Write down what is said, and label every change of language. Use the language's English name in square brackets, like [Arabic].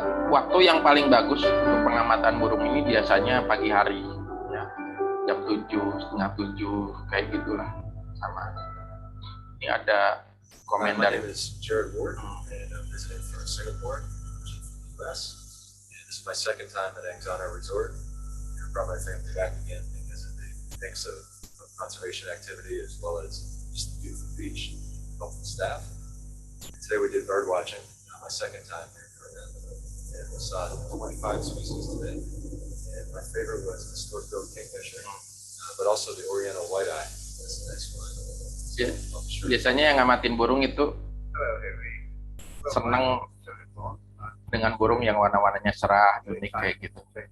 [Indonesian] Waktu yang paling bagus untuk pengamatan burung ini biasanya pagi hari, ya, jam 7, setengah 7, kayak gitulah. Sama. Ini ada komen dari [English] Jared Ward, and I'm visiting from Singapore, US. And this is my second time at Angzana Resort. I brought my family back again because of the mix of conservation activity as well as just the beautiful beach, helpful staff. Today we did bird watching, my second time here. And we saw 25 species today. And my favorite was the stork-billed kingfisher, but also the oriental white-eye. That's the next one. [Indonesian] Ya, biasanya yang ngamatin burung itu senang dengan burung yang warna-warnanya cerah, unik kayak gitu.